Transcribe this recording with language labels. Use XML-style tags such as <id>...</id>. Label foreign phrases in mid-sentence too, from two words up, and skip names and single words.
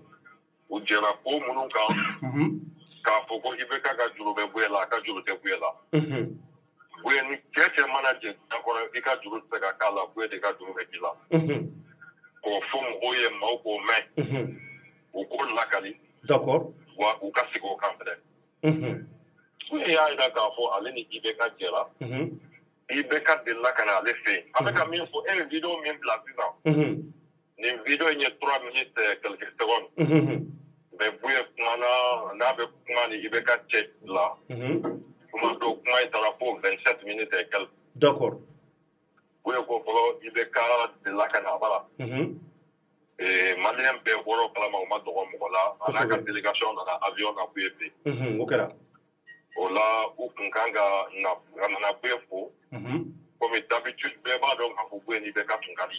<bm>u jɛra ko minnu kan k'a fɔ ko Ibeka ka juru bɛ Buye la a ka juru tɛ Buye la Buye ni cɛ mana jɛ diɲɛ kɔnɔ i ka juru tɛ se ka k'a la Buye de ka juru bɛ k'i la k'o fɔ mɔgɔw ye maaw k'o mɛn u k'o lakali d'accord wa u ka sigi o kan fɛnɛ Buye y'a jira k'a fɔ ale ni Ibeka jɛra Ibeka delila ka na ale fɛ yen a bɛ ka min fɔ e ye video min bila sisan nin video in ye 3</bm> <fr>minutes quelques secondes</fr> <bm>mais Buye kumana n'a bɛ kuma ni Ibeka cɛ la kuma dɔ kuma in taara fo 27</bm> <fr>minutes et quelques</fr> <bm>d'accord Buye ko fɔlɔ Ibeka delila ka na a bala maliyɛn bɛɛ bɔra o kalama u ma dɔgɔ mɔgɔ la a n'a ka délégation nana avion na Buye fɛ o kɛra o la u kun kan ka na Buye fo</bm> <fr>comme d'habitude</fr> <bm>bɛɛ b'a dɔn k'a fɔ Buye ni Ibeka tun ka di</bm>